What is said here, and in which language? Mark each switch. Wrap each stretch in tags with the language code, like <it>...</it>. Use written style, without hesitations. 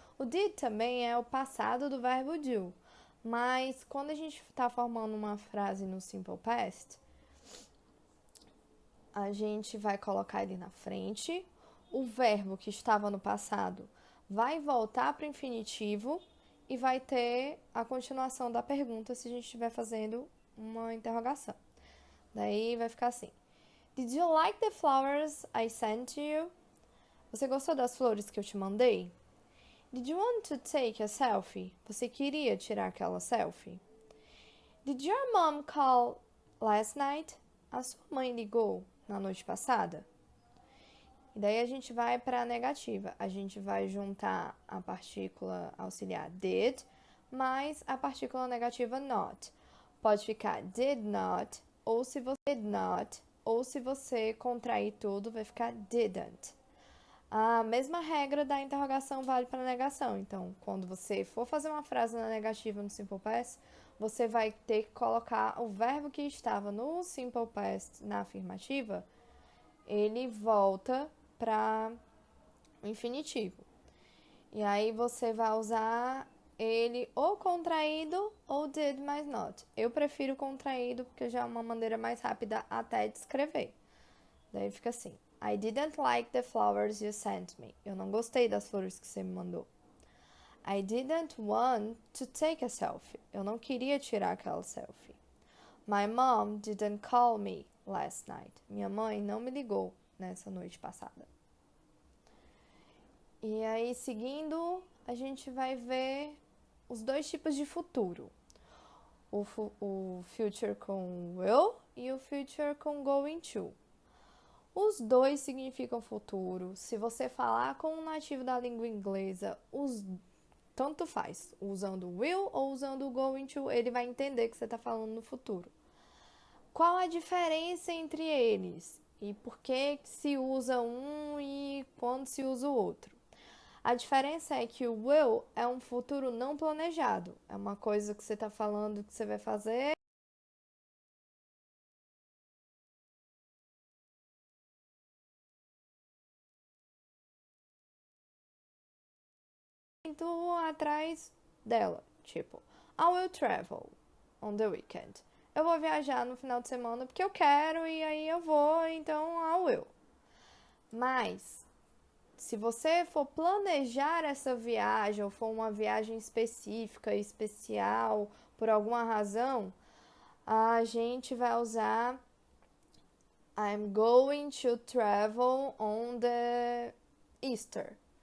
<pt>O did também é o passado do verbo do, mas quando a gente está formando uma frase no Simple Past, a gente vai colocar ele na frente, o verbo que estava no passado vai voltar para o infinitivo e vai ter a continuação da pergunta se a gente estiver fazendo uma interrogação. Daí vai ficar assim:</pt> <en>Did you like the flowers I sent you?</en> <pt>Você gostou das flores que eu te mandei?</pt> <en>Did you want to take a selfie?</en> <pt>Você queria tirar aquela selfie?</pt> <en>Did your mom call last night?</en> <pt>A sua mãe ligou na noite passada? E daí a gente vai para a negativa. A gente vai juntar a partícula auxiliar did mais a partícula negativa not. Pode ficar did not, ou se você did not, ou se você contrair tudo, vai ficar didn't. A mesma regra da interrogação vale para a negação. Então, quando você for fazer uma frase na negativa no Simple Past, você vai ter que colocar o verbo que estava no Simple Past na afirmativa, ele volta para o infinitivo. E aí você vai usar ele ou contraído ou did mais not. Eu prefiro contraído porque já é uma maneira mais rápida até de escrever. Daí fica assim:</pt> <en>I didn't like the flowers you sent me.</en> <pt>Eu não gostei das flores que você me mandou.</pt> <en>I didn't want to take a selfie.</en> <pt>Eu não queria tirar aquela selfie.</pt> <en>My mom didn't call me last night.</en> <pt>Minha mãe não me ligou nessa noite passada. E aí, seguindo, a gente vai ver os dois tipos de futuro. O future com will e o future com going to. Os dois significam futuro. Se você falar com um nativo da língua inglesa, tanto faz, usando will ou usando going to, ele vai entender que você está falando no futuro. Qual a diferença entre eles? E por que se usa um e quando se usa o outro? A diferença é que o will é um futuro não planejado. É uma coisa que você está falando que você vai fazer muito atrás dela.</pt> <en>Tipo, I will travel on the weekend.</en> <pt>Eu vou viajar no final de semana porque eu quero e aí eu vou, então</pt> <en>I will.</en> <pt>Mas se você for planejar essa viagem ou for uma viagem específica, especial, por alguma razão, a gente vai usar</pt> <en>I'm going to travel on the Easter.</en>